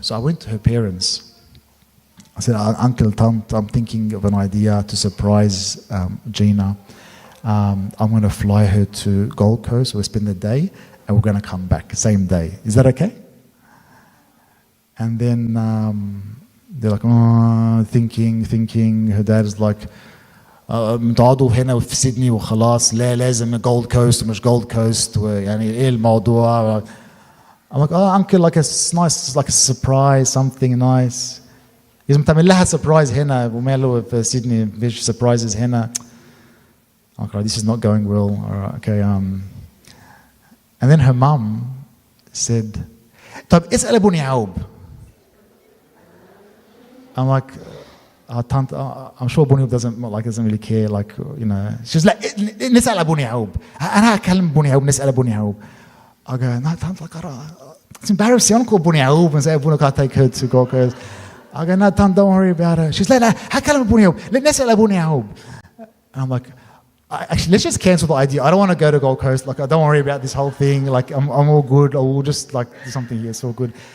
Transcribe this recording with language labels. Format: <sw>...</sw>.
<en>So I went to her parents. I said, Uncle, Tant, I'm thinking of an idea to surprise Gina. I'm going to fly her to Gold Coast. We'll spend the day, and we're going to come back same day. Is that okay? And then they're like, thinking. Her dad's like,</en> <ar>متعاضوا هنا في سيدني وخلاص لا لازم Gold Coast ومش Gold Coast يعني إيه الموضوع.</ar> <en>I'm like, uncle, like a nice, like a surprise, something nice.</en> <ar>لازم تعمل لها surprise هنا وماله في سيدني فيش surprises هنا.</ar> <en>Okay, this is not going well. All right, okay. And then her mum said,</en> <ar>طب اسأل أبو نعوب.</ar> <en>I'm like, I'm sure Abu Niyub doesn't really care, like, you know. She's like,</en> <ar>نسأل أبو نعوب. أنا أكلم أبو نعوب نسأل أبو نعوب.</ar> <en>I go, no, Tant, like, it's embarrassing. I don't call Abu Niyub and say Abu Niyub can't take her to Gold Coast. I go, no, Tant, don't worry about it. She's like,</en> <ar>أكلم أبو نعوب. نسأل أبو نعوب.</ar> <en>And I'm like, actually, let's just cancel the idea. I don't want to go to Gold Coast. Like, I don't worry about this whole thing. Like, I'm all good. Or we'll just like do something here. It's all good.</en>